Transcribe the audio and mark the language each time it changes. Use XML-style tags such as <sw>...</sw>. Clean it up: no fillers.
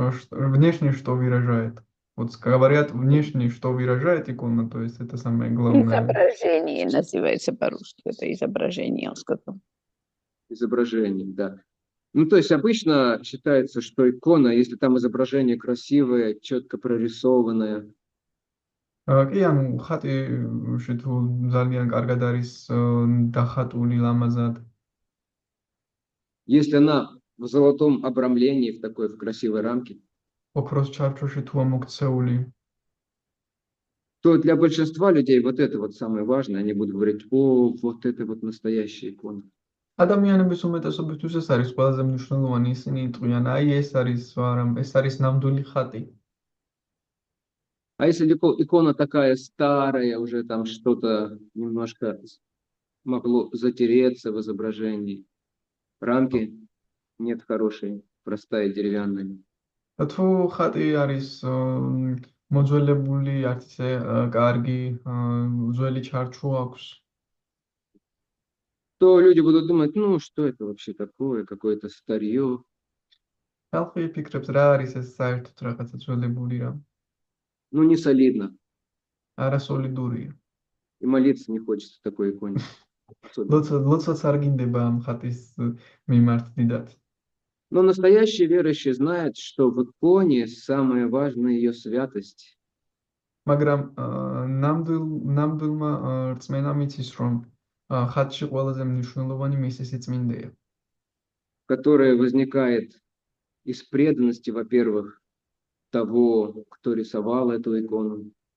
<ru>Внешне что выражает? Вот говорят, внешне что выражает икона, то есть это самое главное. Изображение называется по-русски, это изображение, он сказал. Изображение, да. Ну, то есть обычно считается, что икона, если там изображение красивое, четко прорисованное.</ru> <ka>კი, ანუ ხატი თუ ძალიან კარგად არის დახატული ლამაზად.</ka> <ru>Если она в золотом обрамлении, в такой, в красивой рамке,</ru> <ka>ოქროს ჩარჩოში თუ ამოქცეული,</ka> <ru>то для большинства людей вот это вот самое важное. Они будут говорить: о, вот это вот настоящая икона.</ru> <ka>ადამიანების უმეტესობისთვის ეს არის ყველაზე მნიშვნელოვანი, ისინი იტყვიან, აი ეს არის ნამდვილი ხატი.</ka> <ru>А если икона такая старая, уже там что-то немножко могло затереться в изображении, рамки нет хорошей, простая деревянная.</ru> <ka>თუ ხატი არის მოძველებული, არც ისე კარგი, ძველი ჩარჩო აქვს,</ka> <ru>то люди будут думать: ну, что это вообще такое, какое-то старье.</ru> <ka>ხალხი იფიქრებს, რა არის ეს საერთოდ რაღაცა ძველებული რამ.</ka> <ru>Ну, не солидно.</ru> <ka>არასოლიდურია.</ka> <ru>И молиться не хочется в такой иконе. Особенно.</ru> <ka>ლოცვაც არ გინდება ამ ხატის მიმართ დიდად.</ka> <ru>Но настоящий верующий знает, что в иконе самое важное ее святость,</ru> <ka>მაგრამ ნამდვილმა რწმენამ იცის, რომ ხატში ყველაზე მნიშვნელოვანი მისი სიწმინდეა,</ka> <ru>которая возникает из преданности, во-первых, того, кто рисовал эту икону,</ru>